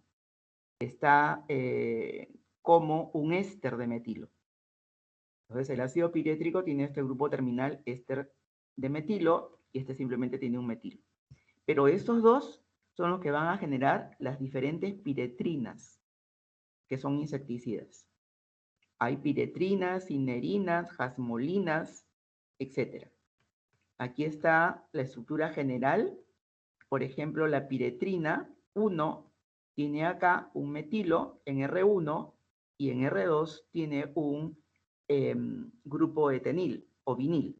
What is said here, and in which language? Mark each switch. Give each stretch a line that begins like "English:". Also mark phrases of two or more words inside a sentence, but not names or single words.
Spanish: Está como un éster de metilo. Entonces el ácido pirétrico tiene este grupo terminal éster de metilo y este simplemente tiene un metilo. Pero estos dos son los que van a generar las diferentes piretrinas, que son insecticidas. Hay piretrinas, cinerinas, jasmolinas, etc. Aquí está la estructura general. Por ejemplo, la piretrina 1 tiene acá un metilo en R1 y en R2 tiene un grupo etenil o vinil.